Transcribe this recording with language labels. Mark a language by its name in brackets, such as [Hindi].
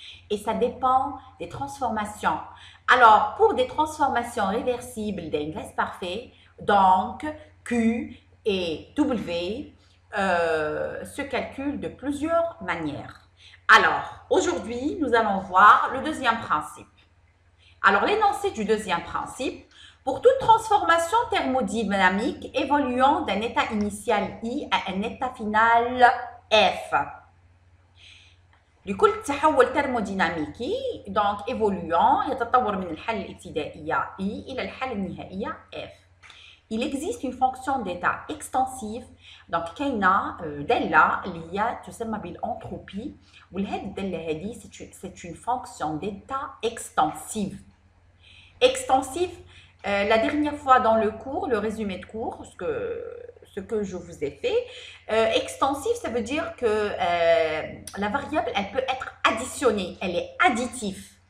[French] Et ça dépend des transformations. Alors, pour des transformations réversibles d'un gaz parfait, donc Q et W se calculent de plusieurs manières. Alors, aujourd'hui, nous allons voir le deuxième principe. Alors, l'énoncé du deuxième principe, pour toute transformation thermodynamique évoluant d'un état initial I à un état final F. [Arabic] لكل تحول ترموديناميكي دونك ايفولوون يتطور من الحالة الابتدائية E إلى الحالة النهائية F. [French] Il existe une fonction d'état extensive [Arabic] دونك كاينة دالة اللي هي تسمى بالانتروبي ولهاد الدالة هذه [French] c'est une fonction d'état extensive. Extensive, la dernière fois dans le cours, le résumé de cours, ce que je vous ai fait, extensive, ça veut dire que la variable, elle peut être additionnée, elle est additive.